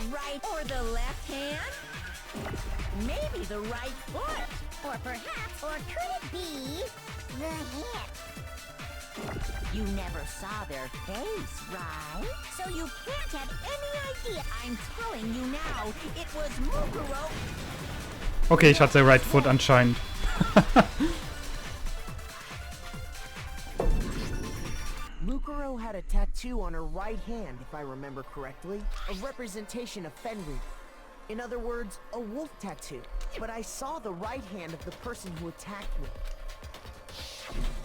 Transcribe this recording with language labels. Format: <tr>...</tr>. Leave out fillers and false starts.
<en>Right or the left hand? Maybe the right foot. or perhaps, or could it be the hip? You never saw their face, right? So you can't have any idea. I'm telling you now, it was Mukuro.</en> <de>Okay, ich hatte</de> <en>Right Foot</en> <de>anscheinend.</de> <en>Mukuro had a tattoo on her right hand, if I remember correctly. A representation of Fenrir. In other words, a wolf tattoo. But I saw the right hand of the person who attacked me.</en>